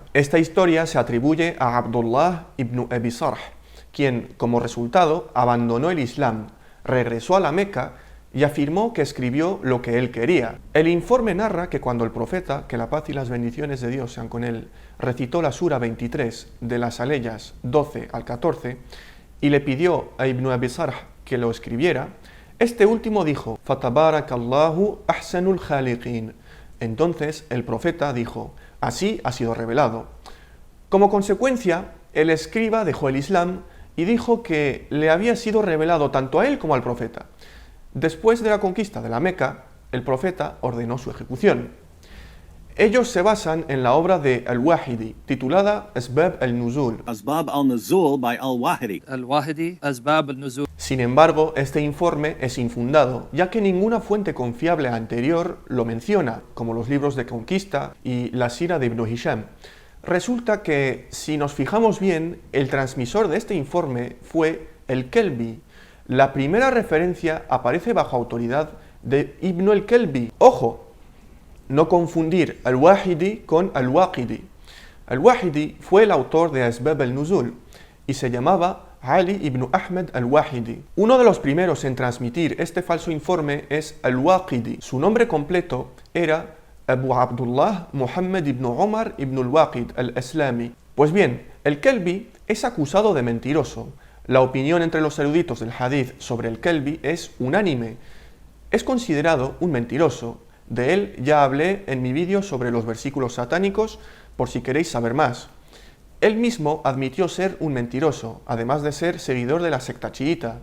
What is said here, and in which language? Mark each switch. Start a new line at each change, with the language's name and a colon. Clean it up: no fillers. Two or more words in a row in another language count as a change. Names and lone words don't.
Spanish: Esta historia se atribuye a Abdullah ibn Abi Sarh, quien como resultado abandonó el Islam, regresó a la Meca y afirmó que escribió lo que él quería. El informe narra que cuando el profeta, que la paz y las bendiciones de Dios sean con él, recitó la sura 23 de las aleyas 12 al 14 y le pidió a Ibn Abi Sarh que lo escribiera, este último dijo:
Arabic: "فتبارك الله أحسن الخالقين".
Spanish: Entonces el profeta dijo: así ha sido revelado. Como consecuencia, el escriba dejó el Islam y dijo que le había sido revelado tanto a él como al profeta. Después de la conquista de la Meca, el profeta ordenó su ejecución. Ellos se basan en la obra de Al-Wahidi, titulada Asbab al-Nuzul.
English: Asbab al-Nuzul by al-Wahidi.
Spanish: Al-Wahidi, Asbab al-Nuzul. Sin embargo, este informe es infundado, ya que ninguna fuente confiable anterior lo menciona, como los libros de conquista y la Sira de Ibn Hisham. Resulta que, si nos fijamos bien, el transmisor de este informe fue el Kelbi. La primera referencia aparece bajo autoridad de Ibn al-Kelbi. ¡Ojo! No confundir al-Wahidi con al-Waqidi. Al-Wahidi fue el autor de Asbab al-Nuzul y se llamaba Ali ibn Ahmed al-Wahidi. Uno de los primeros en transmitir este falso informe es al-Waqidi. Su nombre completo era Abu Abdullah Muhammad ibn Omar ibn al-Waqid al-Islami. Pues bien, el Kelbi es acusado de mentiroso. La opinión entre los eruditos del hadith sobre el Kelbi es unánime. Es considerado un mentiroso. De él ya hablé en mi vídeo sobre los versículos satánicos, por si queréis saber más. Él mismo admitió ser un mentiroso, además de ser seguidor de la secta chiita.